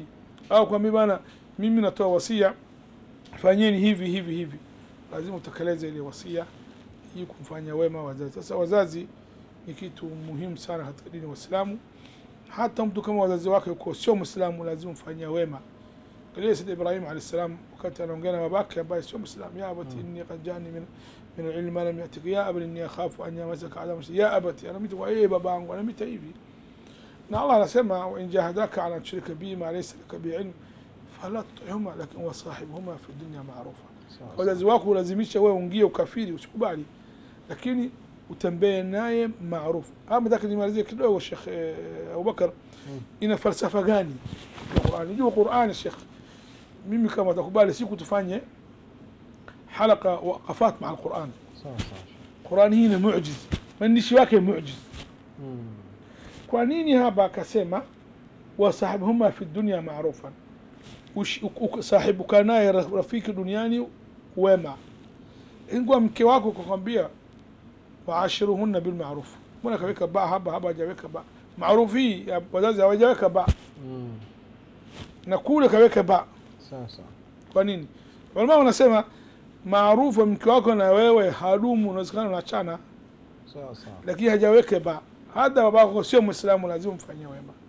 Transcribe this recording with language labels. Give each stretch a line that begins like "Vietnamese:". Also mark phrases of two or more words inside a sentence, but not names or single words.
Swahili: Au kwambia bana, mimi natoa wasia, fanyeni hivi, lazima utekeleze ile wasia hii, kumfanya wema wazazi. Sasa wazazi ni kitu muhimu sana katika dini ya Uislamu. Hata mtu kama wazazi wake yuko sio Muislamu, lazima mfanyia wema. Ile Sayyid Ibrahim
Arabic: عليه السلام
Swahili: wakati anaongea na babake ambaye sio Muislamu,
Arabic: يا أبت إني قد جاءني من العلم ما لم يأتك، يا أبت إني أخاف أن يمسك عذاب، يا أبت inni akhafu an yamasaka adhabu, ya abati
Swahili: anamita wa babangu anamita hivi. Na Allah anasema,
Arabic: وإن جاهداك على تشرك بي ما ليس لك به علم فلا تطعهما لكن وصاحبهما في الدنيا معروفا.
Swahili: Wazazi wako lazimisha wewe ungie ukafiri, usikubali, lakini utembee naye maarufu. Ama nataka nimalizie kidogo Sheikh Abubakar, ina falsafa gani Qur'an? Ndio Qur'an Sheikh, mimi kama utakubali siku tufanye halaka
Arabic: وقفات مع القرآن.
Swahili: Qur'an hii ni muujiza, maandishi yake muujiza. Kwa nini hapa akasema
Arabic: وصاحبهما في الدنيا معروفا
Swahili: صاحبك naye rafiki duniani wema. Ingwa mke wako kukwambia
Arabic: وعاشروهن بالمعروف,
Swahili: mbona kaweka ba haba hajaweka ba maarufi ya wazazi hawajaweka ba na kule kaweka ba. Sasa kwa nini? Walima wanasema maarufu mke wako na wewe hadumu, unawezekana unachana. sasa lakini hajaweka ba, hata babako sio Muislamu lazima mfanyie wema.